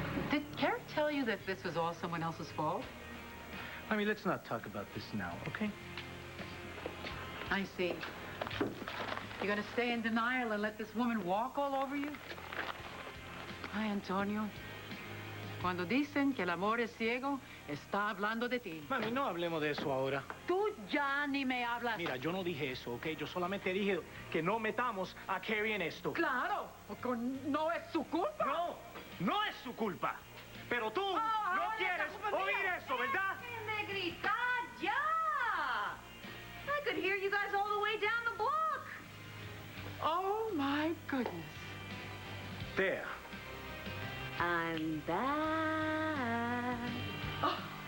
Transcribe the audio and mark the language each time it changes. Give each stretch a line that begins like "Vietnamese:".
English: Did Carrie tell you that this was all someone else's fault? I mean, let's not talk about this now, okay? I see. You're gonna stay in denial and let this woman walk all over you?
Spanish: Ay, Antonio. Cuando dicen que el amor es ciego, está hablando de ti. Mami, no hablemos de eso ahora. Tú ya ni me hablas. Mira, yo no dije eso, ¿ok? Yo solamente dije que no metamos a Carrie en esto. Claro, porque no es su culpa. No, no es su culpa. Pero tú no quieres oír eso, ¿verdad? ¡Déjenme gritar ya!
English: I could hear you guys all the way down the block. Oh, my goodness. There. I'm back. Oh.